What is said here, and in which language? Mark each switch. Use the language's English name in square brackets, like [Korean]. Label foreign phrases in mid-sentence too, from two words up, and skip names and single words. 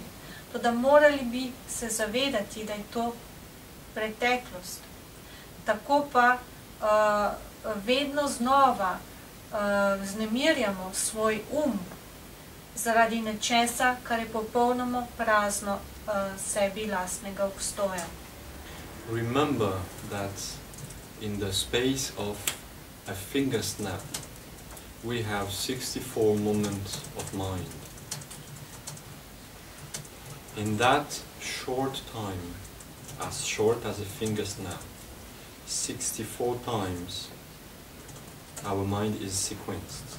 [Slovenian] Toda morali bi se zavedati, da je to preteklost. Tako pa vedno znova vznemirjamo svoj zaradi nečesa, kar je popolnoma prazno sebi lastnega obstoja. [English] Remember that in the space of a finger snap we have 64 moments of mind. In that short time, as short as a finger snap, 64 times our mind is sequenced.